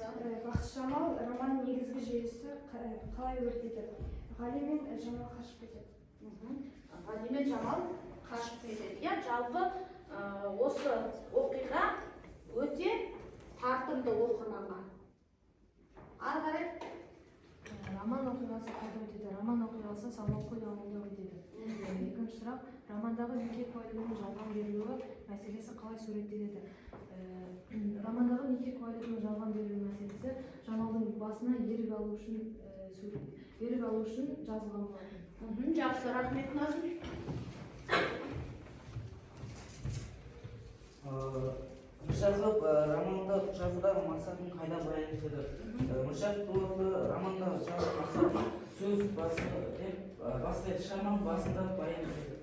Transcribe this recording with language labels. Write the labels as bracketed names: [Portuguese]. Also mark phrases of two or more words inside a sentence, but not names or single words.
[Kazakh] Бақытсыз жамал романның негізгі желісі қалай өрбиді? Ғали мен Жамал қашып кетеді. Ғали мен Жамал қашып кетеді. Иә, жалпы осы оқиға өте тартымды оқырманға. Ары қарай. [Kyrgyz] роман окуясы кайда өтөдү? Роман окуясы Салмаккөл ауылында өтөдү. Экинчи сурак, романдагы нике куәлигинин жалган берилүүгү маселеси калай сүрөттелди? Романдагы нике куәлигинин жалган берилүү маселеси Жамалдын басына ерик алуу үчүн жазылган болот. [Kazakh] Жақсы, рахмет Назым. Мыршақов романда жазудағы мақсатын қайда баян етеді? Мыршақов романда жазу мақсатын сөз басы деп бастайды, шығарманың басында баян етеді.